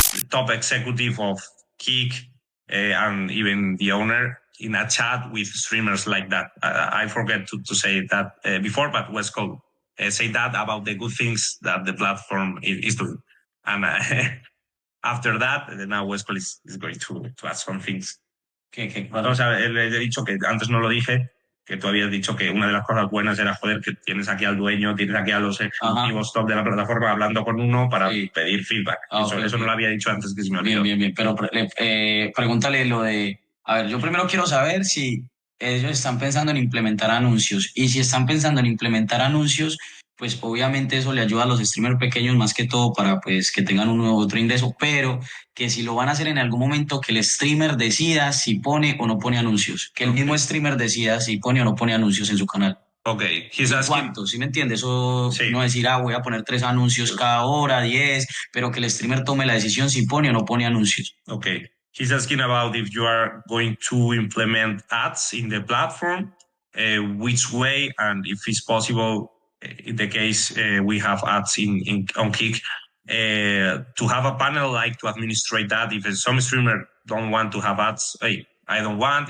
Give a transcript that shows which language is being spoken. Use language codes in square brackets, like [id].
[en] top executive of Kick and even the owner in a chat with streamers like that. I forget to say that before, but Westcol say that about the good things that the platform is doing. And after that, now Westcol is going to add some things. [es] O sea, le he dicho que antes no lo dije, que tú habías dicho que una de las cosas buenas era, joder, que tienes aquí al dueño, tienes aquí a los ejecutivos top de la plataforma hablando con uno para pedir feedback. Eso no lo había dicho antes, que se me olvidó. Bien. Pero pregúntale lo de... A ver, yo primero quiero saber si ellos están pensando en implementar anuncios. Y si están pensando en implementar anuncios, pues obviamente eso le ayuda a los streamers pequeños más que todo para pues que tengan un otro ingreso. Pero que si lo van a hacer en algún momento, que el streamer decida si pone o no pone anuncios. Que el mismo streamer decida si pone o no pone anuncios en su canal. [en] Okay, [es] ¿Cuánto? ¿Sí me entiendes? Eso no decir, voy a poner 3 anuncios cada hora, 10, pero que el streamer tome la decisión si pone o no pone anuncios. [en] Okay. He's asking about if you are going to implement ads in the platform, which way, and if it's possible, in the case we have ads on Kick, to have a panel like to administrate that. If some streamer don't want to have ads, hey, I don't want.